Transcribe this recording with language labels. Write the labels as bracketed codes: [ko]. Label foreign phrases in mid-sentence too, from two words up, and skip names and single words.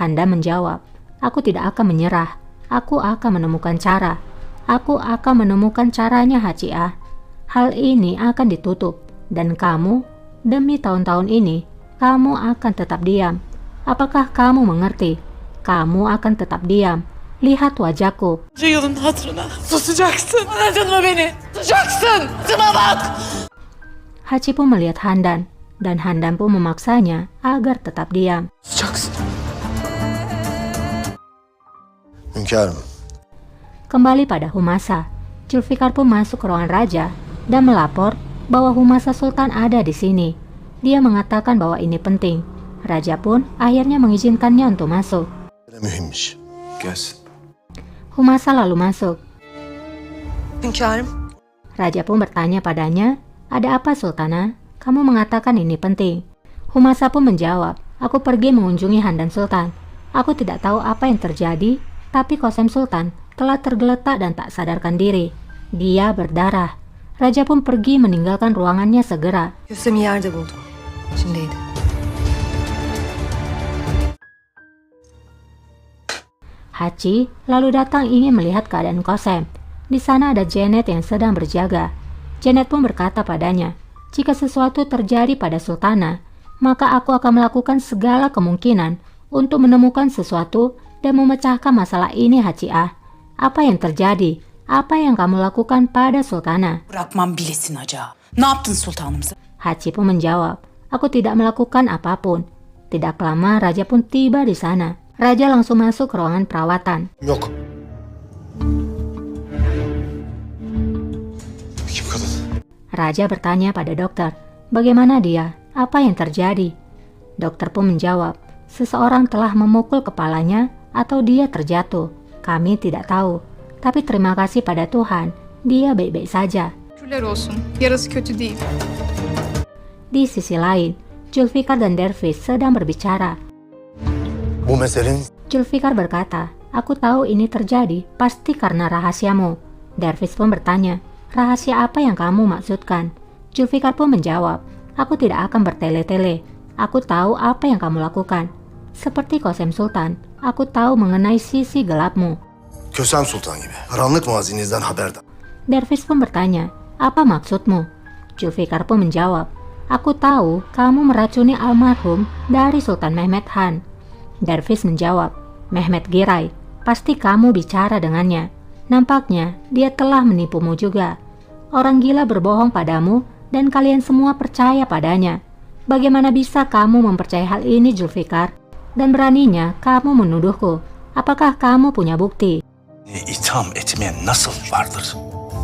[id] Handan menjawab, aku tidak akan menyerah. Aku akan menemukan cara. Aku akan menemukan caranya, Hachiah. Hal ini akan ditutup. Dan kamu, demi tahun-tahun ini, kamu akan tetap diam. Apakah kamu mengerti? Kamu akan tetap diam. Lihat wajahku. [tr] Bunca yılın hatırına susacaksın. Anladın mı beni? Susacaksın. Şuna bak. [id] Hachi pun melihat Handan, dan Handan pun memaksanya agar tetap diam. Susacaksın. Hünkârım, Kembali pada Humasa, Zulfikar pun masuk ke ruangan raja dan melapor bahwa Humasa Sultan ada di sini. Dia mengatakan bahwa ini penting. Raja pun akhirnya mengizinkannya untuk masuk. mühimmiş. Gelsin. Humasa lalu masuk. Hünkârım. Raja pun bertanya padanya, ada apa Sultana? Kamu mengatakan ini penting. Humasa pun menjawab, aku pergi mengunjungi Handan Sultan. Aku tidak tahu apa yang terjadi, tapi Qasem Sultan telah tergeletak dan tak sadarkan diri. Dia berdarah. Raja pun pergi meninggalkan ruangannya segera. [tr] Kösemi yerde buldum. İçindeydi. [id] Hachi lalu datang ingin melihat keadaan Qasem. Di sana ada Janet yang sedang berjaga. Janet pun berkata padanya, jika sesuatu terjadi pada Sultana, maka aku akan melakukan segala kemungkinan untuk menemukan sesuatu dan memecahkan masalah ini, Hachiah. Apa yang terjadi? Apa yang kamu lakukan pada Sultana? [tr] Bırakmam bilesin Haca. Ne yaptın sultanımıza? [id] Hachi pun menjawab, aku tidak melakukan apapun. Tidak lama Raja pun tiba di sana. Raja langsung masuk ke ruangan perawatan. [tr] Yok. Kim kadın? [id] Raja bertanya pada dokter, bagaimana dia? Apa yang terjadi? Dokter pun menjawab, seseorang telah memukul kepalanya atau dia terjatuh. Kami tidak tahu. Tapi terima kasih pada Tuhan, dia baik-baik saja. [tr] Şükürler olsun. Yarası kötü değil. [id] Di sisi lain, Zulfikar dan Dervish sedang berbicara. [tr] Bu meselenin [id] Zulfikar berkata, aku tahu ini terjadi pasti karena rahasiamu. Dervish pun bertanya, rahasia apa yang kamu maksudkan? Zulfikar pun menjawab, aku tidak akan bertele-tele. Aku tahu apa yang kamu lakukan. Seperti Qasem Sultan, aku tahu mengenai sisi gelapmu. [tr] Kösem Sultan gibi. Karanlık mazinizden haberdar. [id] Dervish pun bertanya, apa maksudmu? Zulfikar pun menjawab, aku tahu kamu meracuni almarhum dari Sultan Mehmed Han. Dervish menjawab, Mehmed Giray, pasti kamu bicara dengannya. Nampaknya dia telah menipumu juga. Orang gila berbohong padamu dan kalian semua percaya padanya. Bagaimana bisa kamu mempercayai hal ini, Zulfikar? Dan beraninya kamu menuduhku. Apakah kamu punya bukti? [tr] itham etmeye nasıl vardır?